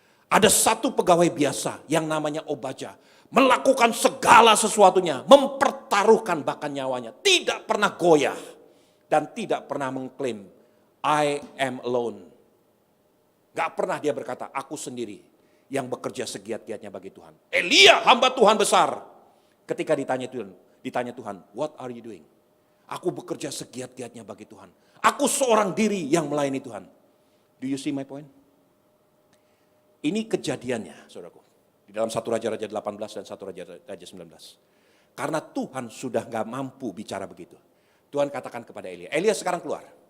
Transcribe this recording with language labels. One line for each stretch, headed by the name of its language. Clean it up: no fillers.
Indonesian: Ada satu pegawai biasa yang namanya Obaja. Melakukan segala sesuatunya, mempertaruhkan bahkan nyawanya. Tidak pernah goyah dan tidak pernah mengklaim,
English: I am alone.
Indonesian: Gak pernah dia berkata, aku sendiri yang bekerja segiat-giatnya bagi Tuhan. Elia hamba Tuhan besar. Ketika ditanya Tuhan,
English: what are you doing?
Indonesian: Aku bekerja segiat-giatnya bagi Tuhan. Aku seorang diri yang melayani Tuhan.
English: Do you see my point?
Indonesian: Ini kejadiannya, saudaraku. Di dalam 1 Raja-Raja 18 dan 1 Raja-Raja 19. Karena Tuhan sudah gak mampu bicara begitu. Tuhan katakan kepada Elia, Elia sekarang keluar.